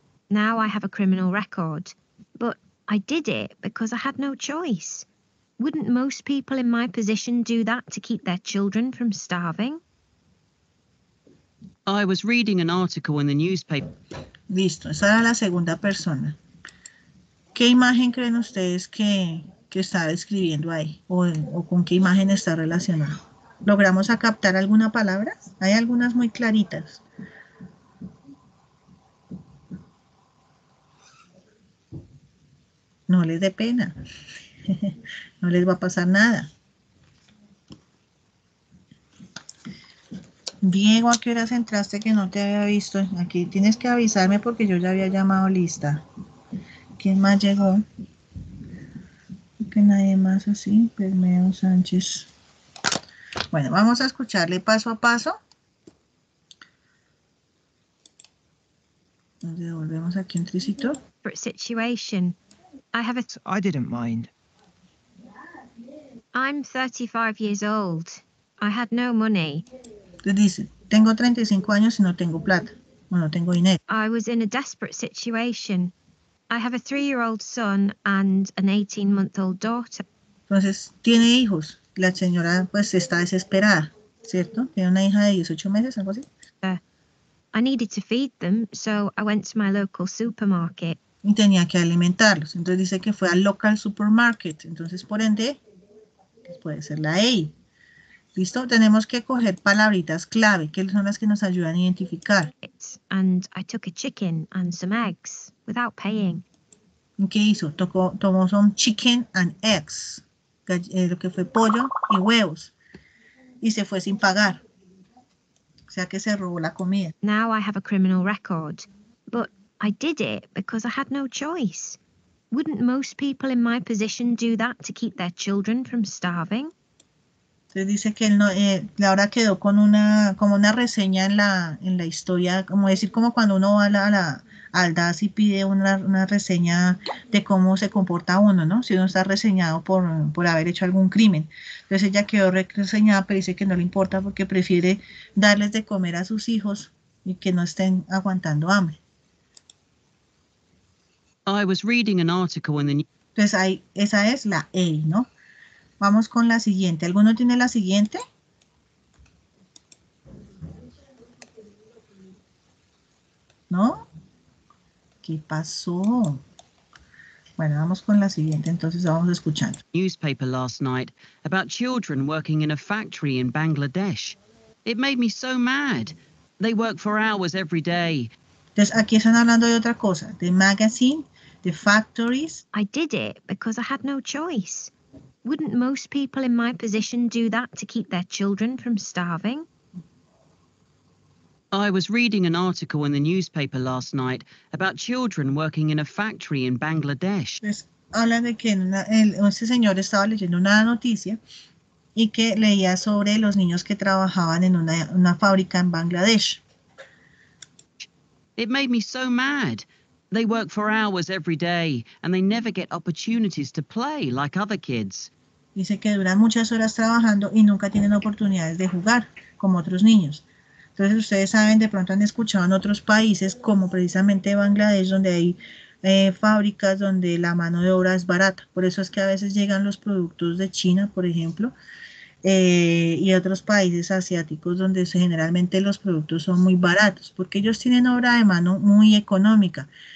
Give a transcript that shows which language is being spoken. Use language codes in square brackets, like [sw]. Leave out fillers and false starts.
[en] Now I have a criminal record, but I did it because I had no choice. Wouldn't most people in my position do that to keep their children from starving? I was reading an article in the newspaper. [es] Listo, esa era la segunda persona. ¿Qué imagen creen ustedes que está describiendo ahí? ¿O con qué imagen está relacionada? ¿Logramos a captar alguna palabra? Hay algunas muy claritas. No les dé pena. No les va a pasar nada. Diego, ¿a qué horas entraste que no te había visto? Aquí tienes que avisarme porque yo ya había llamado lista. ¿Quién más llegó? Que nadie más así. Bermeo Sánchez. Bueno, vamos a escucharle paso a paso. Nos devolvemos aquí un tricito. [en] Situation. I didn't mind. I'm 35 years old. I had no money. [es] Entonces dice, tengo 35 años y no tengo plata. O no tengo dinero. [en] I was in a desperate situation. I have a 3-year-old son and an 18-month-old daughter. [es] Entonces, tiene hijos. La señora pues está desesperada, ¿cierto? Tiene una hija de 18 meses, algo así. [en] I needed to feed them, so I went to my local supermarket. [es] Y tenía que alimentarlos. Entonces dice que fue al [en] local supermarket. [es] Entonces, por ende, puede ser la A. ¿Listo? Tenemos que coger palabritas clave, que son las que nos ayudan a identificar. [en] And I took a chicken and some eggs without paying. [es] ¿Qué hizo? Tomó [en] some chicken and eggs, [es] lo que fue pollo y huevos, y se fue sin pagar. O sea que se robó la comida. [en] Now I have a criminal record, but I did it because I had no choice. Wouldn't most people in my position do that to keep their children from starving? [es] Entonces dice que él no, Laura quedó con como una reseña en la historia, como decir, como cuando uno va al DAS y pide una reseña de cómo se comporta uno, ¿no? Si uno está reseñado por haber hecho algún crimen. Entonces ella quedó reseñada, pero dice que no le importa porque prefiere darles de comer a sus hijos y que no estén aguantando hambre. [en] I was reading an article in the [es] Entonces ahí, esa es la A, ¿no? Vamos con la siguiente. ¿Alguno tiene la siguiente? ¿No? ¿Qué pasó? Bueno, vamos con la siguiente, entonces vamos escuchando. [en] newspaper last night about children working in a factory in Bangladesh. It made me so mad. They work for hours every day. [es] Entonces aquí están hablando de otra cosa, de magazine, de factories. [en] I did it because I had no choice. Wouldn't most people in my position do that to keep their children from starving? I was reading an article in the newspaper last night about children working in a factory in Bangladesh. [es] Pues habla de que este señor estaba leyendo una noticia y que leía sobre los niños que trabajaban en una fábrica en Bangladesh. [en] It made me so mad. They work for hours every day and they never get opportunities to play like other kids. [es] Dice que duran muchas horas trabajando y nunca tienen oportunidades de jugar como otros niños. Entonces ustedes saben, de pronto han escuchado en otros países como precisamente Bangladesh, donde hay fábricas donde la mano de obra es barata. Por eso es que a veces llegan los productos de China, por ejemplo, y otros países asiáticos donde generalmente los productos son muy baratos, porque ellos tienen obra de mano muy económica.